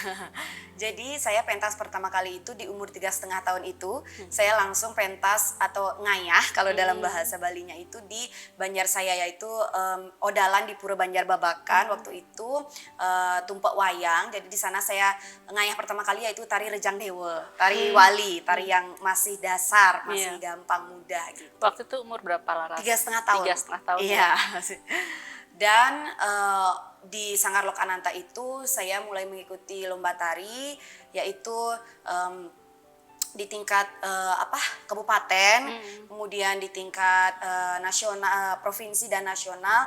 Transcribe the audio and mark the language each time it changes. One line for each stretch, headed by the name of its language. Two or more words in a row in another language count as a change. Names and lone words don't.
Indonesian: Jadi saya pentas pertama kali itu di umur 3,5 tahun itu, saya langsung pentas atau ngayah kalau dalam bahasa Balinya itu di Banjar saya, yaitu odalan di Pura Banjar Babakan. Waktu itu tumpak wayang, jadi di sana saya ngayah pertama kali yaitu tari Rejang Dewa, tari wali, tari yang masih dasar, masih gampang mudah gitu. Waktu itu umur berapa Laras? 3,5 tahun. 3,5 tahun. Iya. Dan di Sanggar Lokananta itu saya mulai mengikuti lomba tari, yaitu di tingkat kabupaten, kemudian di tingkat nasional, provinsi dan nasional.